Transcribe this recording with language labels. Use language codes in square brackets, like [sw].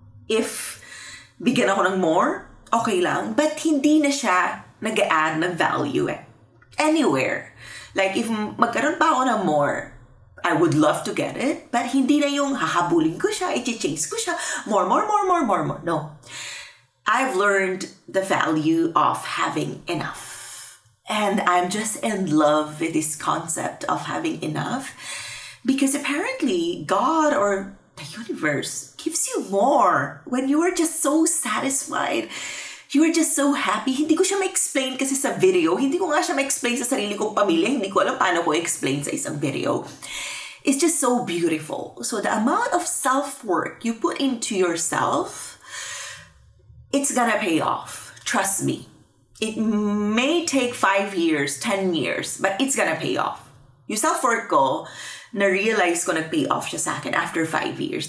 [tl] If bigyan ako ng more, okay lang. But hindi na siya nag-add ng value anywhere. [en] Like if [tl] magkaroon pa ako ng [en] more, I would love to get it. [tl] But hindi na yung hahabulin ko siya, i-chase ko siya. [en] More. No. I've learned the value of having enough. And I'm just in love with this concept of having enough. Because apparently God or the universe gives you more when you are just so satisfied. You are just so happy. [tl] Hindi ko siya ma-explain kasi sa video. Hindi ko nga siya ma-explain sa sarili kong pamilya. Hindi ko alam paano ko explain sa isang video. [en] It's just so beautiful. So the amount of self-work you put into yourself, it's gonna pay off. Trust me. It may take 5 years, 10 years, but it's gonna pay off. [tl] Yung self-work ko, na-realize ko nag-pay off siya sa akin [en] after 5 years.